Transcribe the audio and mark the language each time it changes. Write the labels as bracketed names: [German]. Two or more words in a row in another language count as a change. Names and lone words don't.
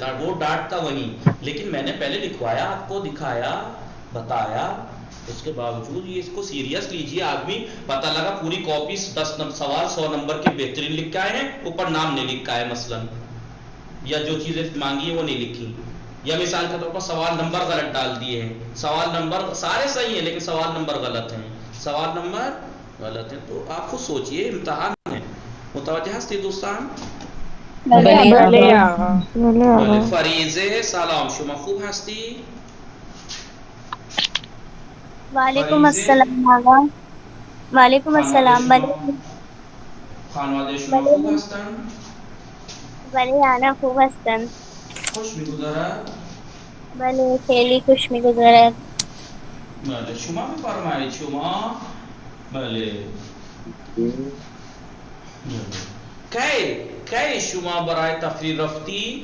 [Urdu] وہ ڈانٹتا وہی، لیکن میں نے پہلے لکھوایا، آپ کو دکھایا، بتایا، اس کے باوجود یہ اس کو سیریس لیجئے آدمی، پتہ لگا پوری کاپی 10 سوال 100 نمبر کے بہترین لکھ کے آئے ہیں، اوپر نام نہیں لکھا ہے مثلا، یا جو چیزیں مانگی ہیں وہ نہیں لکھی، یا مثال کے طور پر سوال نمبر غلط ڈال دیے ہیں، سوال نمبر سارے صحیح ہیں لیکن سوال نمبر غلط ہیں، سوال نمبر غلط ہیں، تو آپ خود سوچئے امتحان ہے، [Persian] متوجہ ہستی دوستان؟ بلے فریضے سلام شما خوب ہستی؟ [Arabic] وعلیکم السلام [Persian] آقا. [Arabic] وعلیکم السلام. [Persian] خانواده شما خوب هستن؟ بله آنا خوب هستن. خوش می‌گذرد؟ بله خیلی خوش می‌گذرد. بله شما بفرمایید شما. بله کی شما برای تفریح رفتی؟